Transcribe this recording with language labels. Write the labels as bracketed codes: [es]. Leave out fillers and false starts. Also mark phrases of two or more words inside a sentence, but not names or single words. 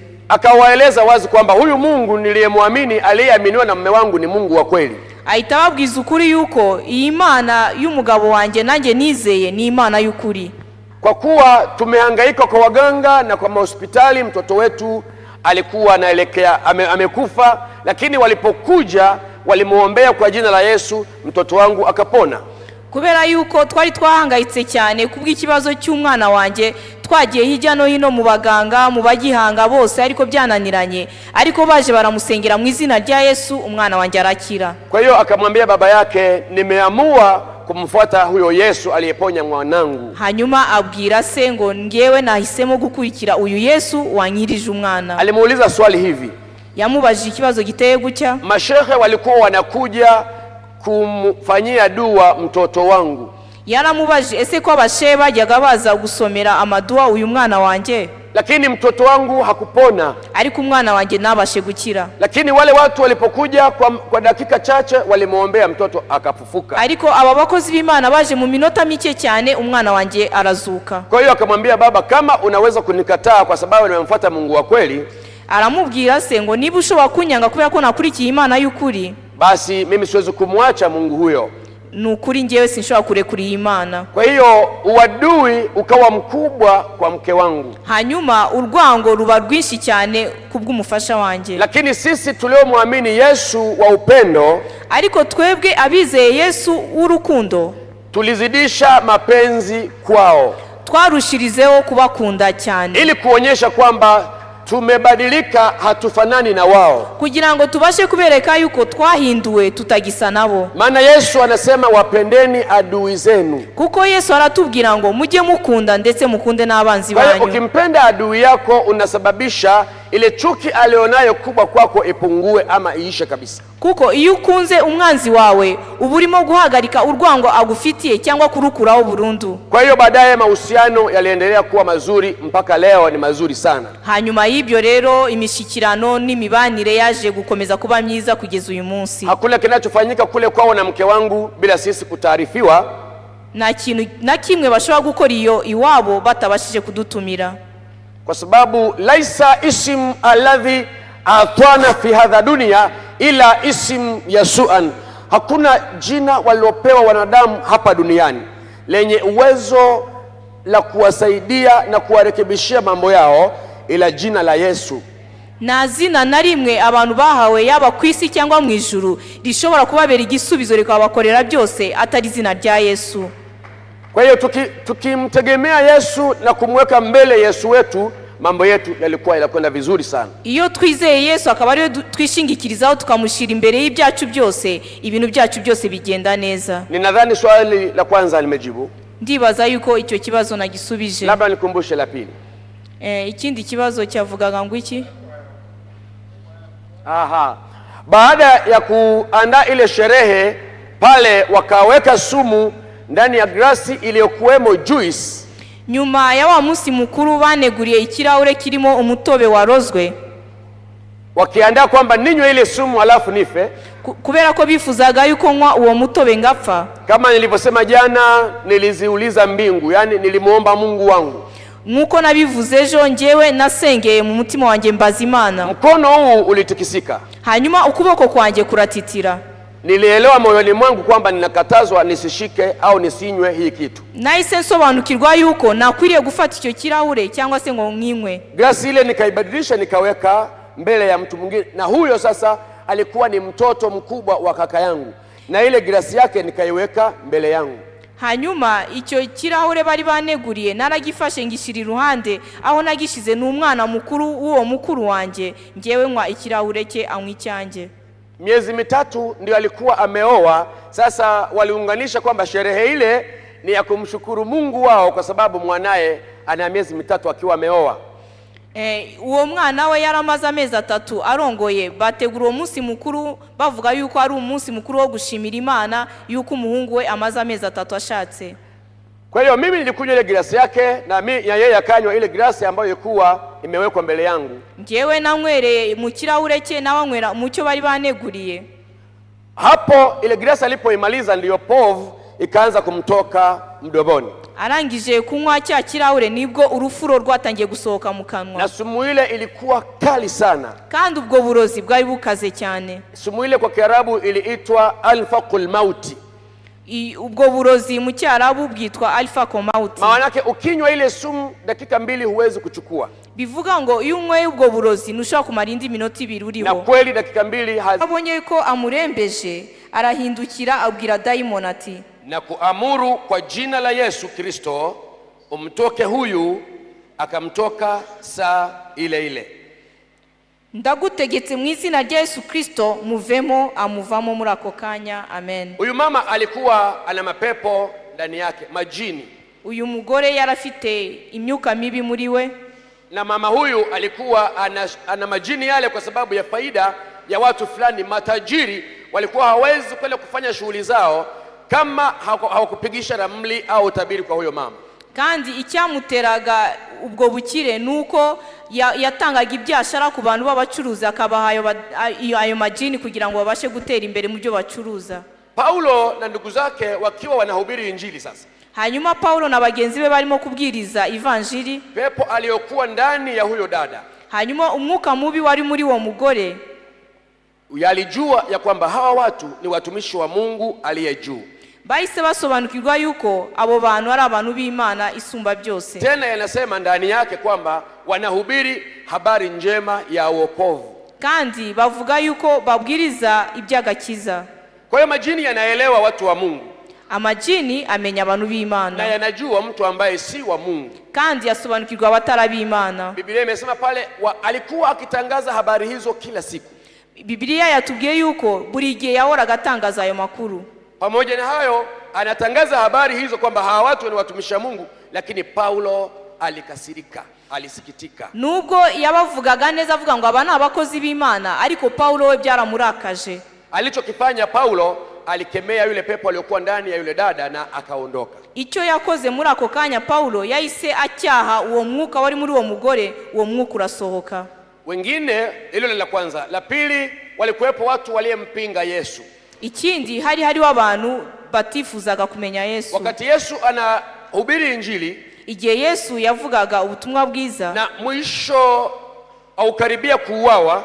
[sw] Akawaeleza wazi kwamba huyu Mungu niliyemwamini, aliyeaminiwa na mume wangu, ni Mungu wa kweli. [rw] Ahita ababwiza ukuri yuko iyi Imana y'umugabo wanjye nanjye nizeye ni Imana y'ukuri. [sw] Kwa kuwa tumehangaika kwa waganga na kwa hospitali, mtoto wetu alikuwa anaelekea amekufa, lakini walipokuja walimuombea kwa jina la Yesu, mtoto wangu akapona. [rw] Kubera yuko twari twahangayitse cyane kubw'ikibazo cy'umwana wanjye, twagiye hirya no hino mu baganga mu bagihanga bose, ariko byananiranye, ariko baje baramusengera mu izina rya Yesu, umwana wanjye arakira. [sw] Kwa hiyo akamwambia baba yake, nimeamua kumfuata huyo Yesu aliyeponya mwanangu. [rw] Hanyuma abwira se ngo ngewe nahisemo gukurikira uyu Yesu wanyirije umwana. [sw] Alimuuliza swali hivi, [rw] yamubajije ikibazo giteye gutya, [sw] mashehe walikuwa wanakuja kumfanyia dua mtoto wangu. [rw] Yaramubajije, ese ko abashehe bajyaga baza gusomera amadua uyu mwana wanjye? [sw] Lakini mtoto wangu hakupona. [rw] Ariko umwana wanjye nabashe gukira. [sw] Lakini wale watu walipokuja kwa dakika chache walimuombea mtoto akafufuka. [rw] Ariko aba bakozi b'Imana baje mu minota mike cyane umwana wanjye arazuka. [sw] Kwa hiyo akamwambia baba, kama unaweza kunikataa kwa sababu nimemfuata Mungu wa kweli, [rw] aramubwira se ngo niba ushobora kunyanga kubera ko nakurikiye Imana y'ukuri, [sw] basi mimi siwezi kumwacha Mungu huyo. [rw] Nukuri ngewe sinshobora kurekura Imana. [sw] Kwa hiyo uadui ukawa mkubwa kwa mke wangu. [rw] Hanyuma urwango ruba rwinshi cyane kubw'umufasha wanjye. [sw] Lakini sisi tuliomwamini Yesu wa upendo, [rw] ariko twebwe abizeye Yesu w'urukundo, [sw] tulizidisha mapenzi kwao, [rw] twarushirizeho kubakunda cyane, [sw] ili kuonyesha kwamba tumebadilika, hatufanani na wao, [rw] kugira ngo tubashe kubereka yuko twahinduwe tutagisa nabo. [sw] Maana Yesu anasema wapendeni adui zenu. [rw] Kuko Yesu aratubwira ngo mujye mukunda ndetse mukunde n'abanzi banyu. [sw] Ukimpenda adui yako unasababisha ile chuki alionayo kubwa kwako ipungue ama iishe kabisa. [rw] Kuko iyo ukunze umwanzi wawe uba urimo guhagarika urwango agufitiye cyangwa kurukuraho burundu. [sw] Kwa hiyo baadaye mahusiano yaliendelea kuwa mazuri mpaka leo ni mazuri sana. [rw] Hanyuma y'ibyo rero imishikirano n'imibanire yaje gukomeza kuba myiza kugeza uyu munsi. [sw] Hakuna kinachofanyika kule kwao na mke wangu bila sisi kutaarifiwa. [rw] Nta kintu na kimwe bashobora gukora iyo iwabo batabashije kudutumira. [sw] Kwa sababu [ar] ليس اسم الذي أعطوا في هذا دنيا إلا اسم يسوع. [sw] Hakuna jina waliopewa wanadamu hapa duniani lenye uwezo la kuwasaidia na kuwarekebishia mambo yao ila jina la Yesu. [rw] Na zina na rimwe abantu bahawe yaba kwisi cyangwa mu ijuru rishobora kubabera igisubizo rikabakorera byose atari zina rya Yesu. [sw] Kwa hiyo tukimtegemea Yesu na kumweka mbele Yesu wetu, mambo yetu yalikuwa yanakwenda vizuri sana. [rw] Iyo twizeye Yesu akaba ariyo twishingikirizaho tukamushira imbere y'ibyacu byose, ibintu byacu byose bigenda neza. [sw] Ninadhani swali la kwanza limejibu. [rw] Ndibaza yuko icyo kibazo nagisubije. [sw] Labda nikumbushe la pili. [rw] Ikindi kibazo cyavugaga ngo iki? [sw] Baada ya kuandaa ile sherehe pale wakaweka sumu ndani ya glasi iliyokuwemo juice. [rw] Nyuma ya wa munsi mukuru baneguriye ikirahure kirimo umutobe warozwe. [sw] Wakiandaa kwamba ninywe ile sumu alafu nife. [rw] Kubera ko bifuzaga yuko nywa uwo mutobe ngapfa. [sw] Kama nilivyosema jana, niliziuliza mbingu, yani nilimuomba Mungu wangu. [rw] Nkuko nabivuze ejo njyewe nasengeye mu mutima wanjye mbaza Imana. [sw] Mkono huu ulitikisika. [rw] Hanyuma ukuboko kwanjye kuratitira. [sw] Nilielewa moyoni mwangu kwamba ninakatazwa nisishike au nisinywe hii kitu. [rw] Nahise nsobanukirwa yuko nakwiriye gufata icyo kirahure cyangwa se ngo nkinywe. [sw] Glasi ile nikaibadilisha nikaweka mbele ya mtu mwingine, na huyo sasa alikuwa ni mtoto mkubwa wa kaka yangu, na ile glasi yake nikaiweka mbele yangu. [rw] Hanyuma icyo kirahure bari baneguriye naragifashe ngishira iruhande aho nagishize n'umwana mukuru uwo mukuru wanjye, ngewe nywa ikirahure cye anywa icyanjye. [sw] Miezi mitatu ndio alikuwa ameoa. Sasa waliunganisha kwamba sherehe ile ni ya kumshukuru Mungu wao kwa sababu mwanae ana miezi mitatu akiwa ameoa. [rw] Uwo mwana we yaramaze amezi 3 arongoye, bategura uwo munsi mukuru bavuga yuko ari umunsi mukuru wo gushimira Imana yuko umuhungu we amaze amezi 3 ashatse. [sw] Kwa hiyo mimi nilikunywa ile glasi yake na yeye akanywa ile glasi ambayo ilikuwa imewekwa mbele yangu. [rw] Ngewe nanywereye mu kirahure cye nawanywera mu cyo bari baneguriye. [sw] Hapo ile glasi alipoimaliza ndio povu ikaanza kumtoka mdomoni. [rw] Arangije kunywa cya kirahure nibwo urufuro rwatangiye gusohoka mu kanwa. [sw] Na sumu ile ilikuwa kali sana. [rw] Kandi ubwo burozi bwari bukaze cyane. [sw] Sumu ile kwa Kiarabu iliitwa alfaqul mauti. [rw] Ubwo burozi mu Kiarabu bwitwa alfaqul mauti. [sw] Maana yake ukinywa ile sumu dakika 2 huwezi kuchukua. [rw] Bivuga ngo iyo unywe ubwo burozi ntushaka kumara indi minota 2 uriho. [sw] Na kweli dakika 2 [rw] abonye ko amurembeje arahindukira abwira daimon ati, [sw] na kuamuru kwa jina la Yesu Kristo umtoke huyu, akamtoka saa ile ile. [rw] Ndagutegetse mu izina rya Yesu Kristo muvemo, amuvamo muri ako kanya. [sw] Amen. Huyu mama alikuwa ana mapepo ndani yake, majini. [rw] Uyu mugore yarafite imyuka mibi muri we, [sw] na mama huyu alikuwa ana majini yale kwa sababu ya faida ya watu fulani matajiri. Walikuwa hawezi kwenda kufanya shughuli zao kama hawakupigisha ramli au utabiri kwa huyo mama. [rw] Kandi icyamuteraga ubwo bukire nuko yatangaga ibyashara ku bantu b'abacuruzi akabaha ayo majini kugira ngo babashe gutera imbere mu byo bacuruza. [sw] Paulo na ndugu zake wakiwa wanahubiri injili sasa. [rw] Hanyuma Paulo na bagenzi be barimo kubwiriza evanjili, [sw] pepo aliyokuwa ndani ya huyo dada, [rw] hanyuma umwuka mubi wari muri wo mugore, [sw] yalijua ya kwamba hawa watu ni watumishi wa Mungu aliye juu. [rw] Bahise basobanukirwa yuko abo bantu ari abantu b'Imana isumba byose. [sw] Tena yanasema ndani yake kwamba wanahubiri habari njema ya wokovu. [rw] Kandi bavuga yuko babwiriza ibyagakiza. [sw] Kwa hiyo majini yanaelewa watu wa Mungu. [rw] Amajini amenya abantu b'Imana. [sw] Na yanajua mtu ambaye si wa Mungu. [rw] Kandi yasobanukirwa abatara b'Imana. [sw] Biblia imesema pale alikuwa akitangaza habari hizo kila siku. [rw] Biblia yatubwiye yuko buri gihe yahoraga atangaza ayo makuru. [sw] Pamoja na hayo anatangaza habari hizo kwamba hawa watu ni watumishi wa Mungu, lakini Paulo alikasirika. alisikitika. [rw] nubwo yabavugaga neza avuga ngo aba ni abakozi b'Imana, ariko Paulo we byaramurakaje. [sw] Alichokifanya Paulo, alikemea yule pepo aliyokuwa ndani ya yule dada na akaondoka. [rw] Icyo yakoze muri ako kanya Paulo yahise acyaha uwo mwuka wari muri uwo mugore, uwo mwuka urasohoka. [sw] Wengine, hilo la kwanza. La pili, walikuwepo watu waliyempinga Yesu. [rw] Ikindi hariho abantu batifuzaga kumenya Yesu. [sw] Wakati Yesu anahubiri injili, [rw] igihe Yesu yavugaga ubutumwa bwiza [sw] na mwisho au karibia kuuawa,